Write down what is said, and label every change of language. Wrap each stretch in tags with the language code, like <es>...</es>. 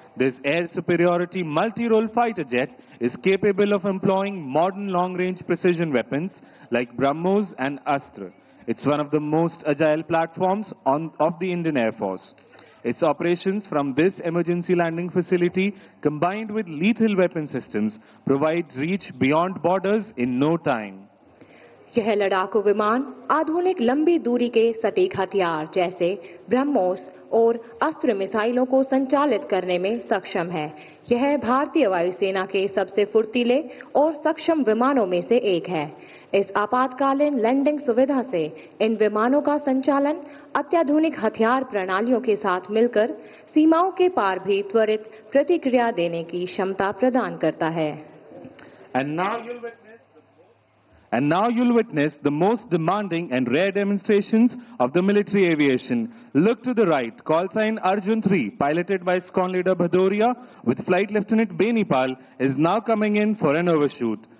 <en>This air superiority multi-role fighter jet is capable of employing modern long-range precision weapons like BrahMos and Astra. It's one of the most agile platforms of the Indian Air Force. Its operations from this emergency landing facility, combined with lethal weapon systems, provide reach beyond borders in no time.</en> <hi>यह लड़ाकू विमान आधुनिक लंबी दूरी के सटीक हथियार जैसे ब्रह्मोस और अस्त्र मिसाइलों को संचालित करने में सक्षम है। यह भारतीय वायुसेना के सबसे फुर्तीले और सक्षम विमानों में से एक है। इस आपातकालीन लैंडिंग सुविधा से इन विमानों का संचालन अत्याधुनिक हथियार प्रणालियों के साथ मिलकर सीमाओं के पार भी त्वरित प्रतिक्रिया देने की क्षमता प्रदान करता है।</hi> <en>And now you'll witness the most demanding and rare demonstrations of the military aviation. Look to the right. Call sign Arjun 3, piloted by Squadron Leader Bhadoria with Flight Lieutenant Benipal, is now coming in for an overshoot.</en>